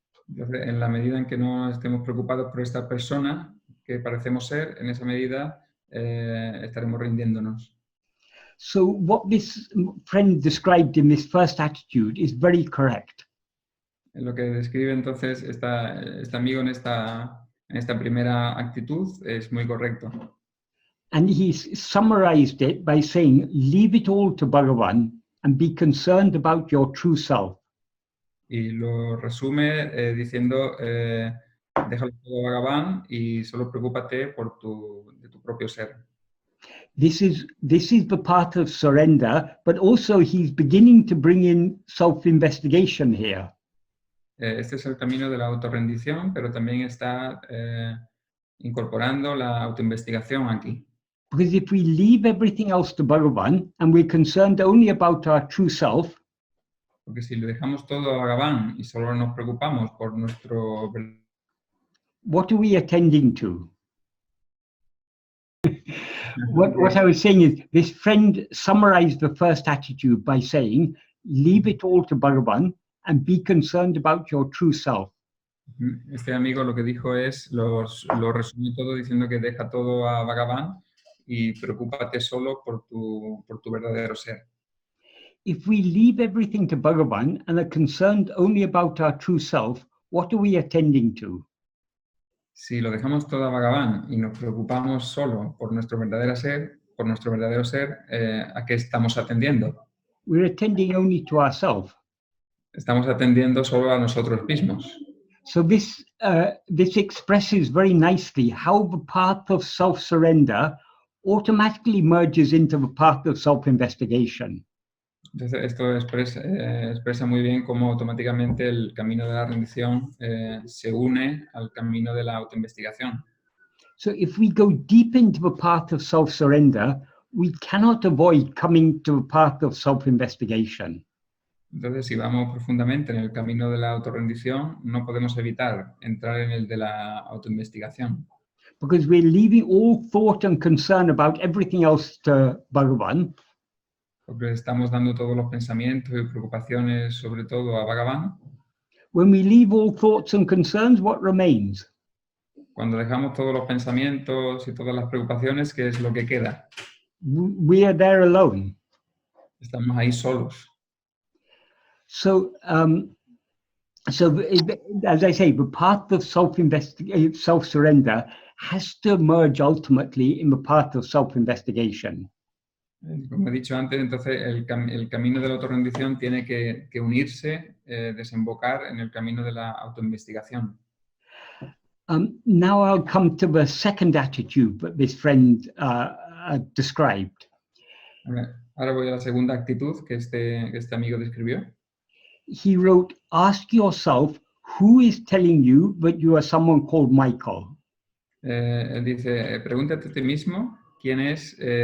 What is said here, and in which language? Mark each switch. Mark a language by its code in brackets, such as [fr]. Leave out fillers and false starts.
[es] Entonces, en la medida en que no estemos preocupados por esta persona que parecemos ser, en esa medida estaremos rindiéndonos. [en] So what this friend described in this first attitude is very correct. [es] Lo que describe entonces este amigo en esta primera actitud es muy correcto. [en] And he's summarized it by saying, leave it all to Bhagavan and be concerned about your true self. [es] Y lo resume diciendo, déjalo todo a Bhagavan y solo preocúpate de tu propio ser. [en] This is the path of surrender, but also he's beginning to bring in self-investigation here. [es] Este es el camino de la autorrendición, pero también está incorporando la autoinvestigación aquí. [en] Because if we leave everything else to Bhagavan and we're concerned only about our true self, [es] Porque si le dejamos todo a Bhagavan y solo nos preocupamos por nuestro... [en] what are we attending to? What I was saying is, this friend summarized the first attitude by saying, leave it all to Bhagavan and be concerned about your true self. [es] Este amigo lo que dijo es, lo resumió todo diciendo que deja todo a Bhagavan y preocúpate solo por tu verdadero ser. [en] If we leave everything to Bhagavan and are concerned only about our true self, what are we attending to? [es] Si lo dejamos todo a Bhagavan y nos preocupamos solo por nuestro verdadero ser, ¿a qué estamos atendiendo? [en] We're attending only to ourselves. [es] Estamos atendiendo solo a nosotros mismos. [en] So this expresses very nicely how the path of self-surrender automatically merges into the path of self-investigation. [es] Entonces, esto expresa muy bien cómo automáticamente el camino de la rendición se une al camino de la autoinvestigación. [en] So if we go deep into the path of self-surrender, we cannot avoid coming to the path of self-investigation. [es] Entonces, si vamos profundamente en el camino de la autorrendición, no podemos evitar entrar en el de la autoinvestigación. [en] Because we're leaving all thought and concern about everything else to Bhagavan. [es] Porque estamos dando todos los pensamientos y preocupaciones, sobre todo a Bhagavan. [en] When we leave all thoughts and concerns, what remains? [es] Cuando dejamos todos los pensamientos y todas las preocupaciones, ¿qué es lo que queda? [en] We are there alone. [es] Estamos ahí solos. [en] So, as I say, the path of self-surrender has to merge ultimately in the path of self-investigation. [es] Como he dicho antes, entonces el camino de la autorrendición tiene que unirse, desembocar en el camino de la autoinvestigación. [en] Now I'll come to the second attitude that this friend described. [es] Ahora voy a la segunda actitud que este amigo describió. [en] He wrote, ask yourself, who is telling you that you are someone called Michael? [es] Él dice, pregúntate a ti mismo, ¿quién es?